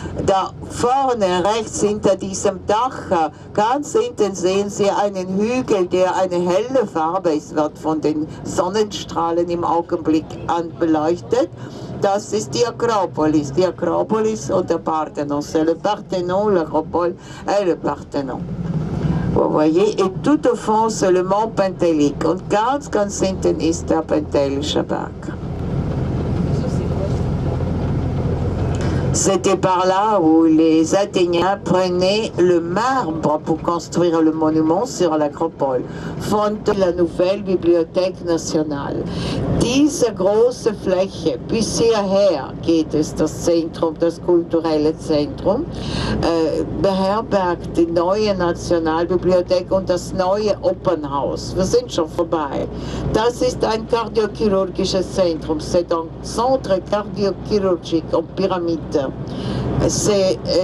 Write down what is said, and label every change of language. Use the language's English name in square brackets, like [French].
[German] Da vorne rechts hinter diesem Dach, ganz hinten sehen Sie einen Hügel, der eine helle Farbe ist, wird von den Sonnenstrahlen im Augenblick beleuchtet. Das ist die Akropolis und der Parthenon. [French] C'est le Parthenon, l'Acropole et le Parthenon. Vous voyez, et tout au fond, c'est le Mont Pentélique. [German] Und ganz hinten ist der Pentelische Berg. [French] C'était par là où les Athéniens prenaient le marbre pour construire le monument sur l'Acropole. Fond la nouvelle Bibliothèque nationale. [German] Diese große Fläche, bis hierher geht es, das Zentrum, das kulturelle Zentrum, beherbergt die neue Nationalbibliothek und das neue Opernhaus. Wir sind schon vorbei. Das ist ein kardiochirurgisches Zentrum. [French] C'est un centre cardiochirurgique en pyramide. C'est